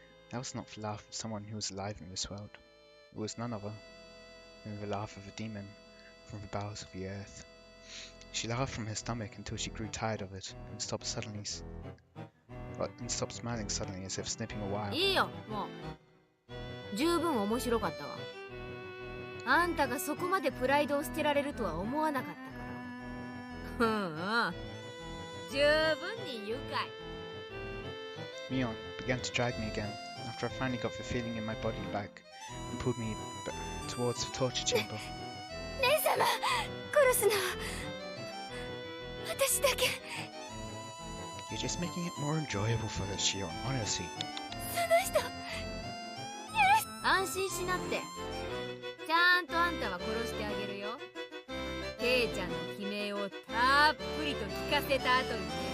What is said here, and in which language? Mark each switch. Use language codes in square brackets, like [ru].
[en] That was not the laugh of someone who was alive in this world. It was none other than the laugh of a demon from the bowels of the earth. She laughed from her stomach until she grew tired of it and stopped smiling suddenly as if snipping a wire. [ja] いいよ、もう十分面白かったわ。あんたがそこまでプライドを捨てられるとは思わなかったから。うんうん、十分に愉快。 [en] Mion began to drag me again after I finally got the feeling in my body back and pulled me towards the torture chamber. [ja] 姉様、殺すのは私だけ。 [en] You're just making it more enjoyable for her, Shion, honestly. [ja] 人安心しなって。ちゃんとあんたは殺してあげるよ。ケイちゃんの悲鳴をたっぷりと聞かせた後にね。